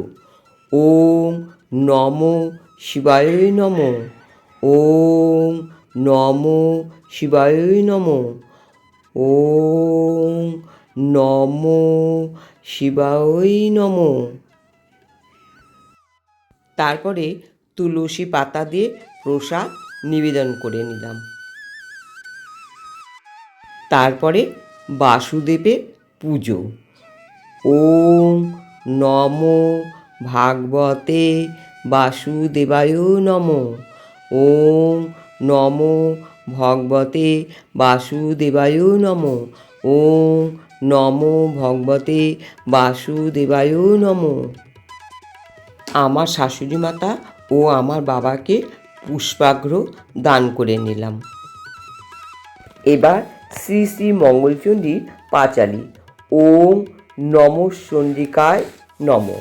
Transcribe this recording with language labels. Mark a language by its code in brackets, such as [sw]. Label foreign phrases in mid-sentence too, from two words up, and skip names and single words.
[sa] ওম নমো শিবায় নমঃ, ওম নমো শিবায় নমঃ, ওম নমো শিবায় নমঃ। [bn] তারপরে তুলসী পাতা দিয়ে প্রসাদ নিবেদন করে নিলাম। তারপরে বাসুদেবের পুজো। [sa] ওম নমো ভাগবতে বাসুদেবায় নমঃ, ওম নমো ভগবতে বাসুদেবায় নমঃ, ওম নমো ভগবতে বাসুদেবায় নমঃ। [bn] আমার শাশুড়ি মাতা ও আমার বাবাকে পুষ্পার্ঘ্য দান করে নিলাম। এবার শ্রী শ্রী মঙ্গলচণ্ডীর পাঁচালী। [sa] ওম নমঃ চণ্ডিকায় নমঃ।